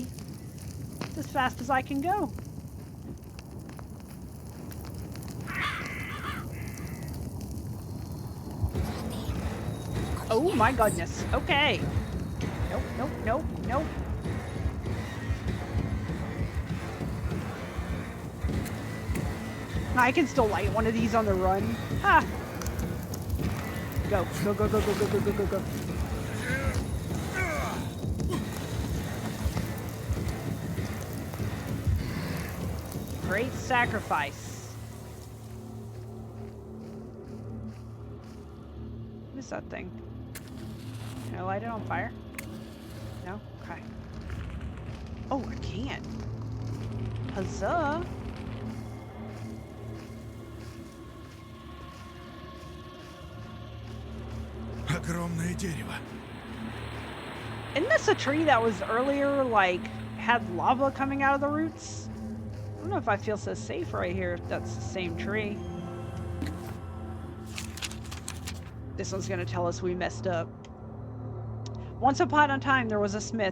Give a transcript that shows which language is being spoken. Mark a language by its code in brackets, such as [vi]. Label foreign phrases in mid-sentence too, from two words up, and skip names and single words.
[en] It's as fast as I can go. Oh my goodness. Okay. Nope, nope, nope, nope. I can still light one of these on the run. Ha! Go, go, go, go, go, go, go, go, go, go. Great sacrifice. What is that thing? Can I light it on fire? No? Okay. Oh, I can. Huzzah! [ru] Огромное дерево. [en] Isn't this a tree that was earlier, like, had lava coming out of the roots? I don't know if I feel so safe right here if that's the same tree. This one's gonna tell us we messed up. Once upon a time there was a smith.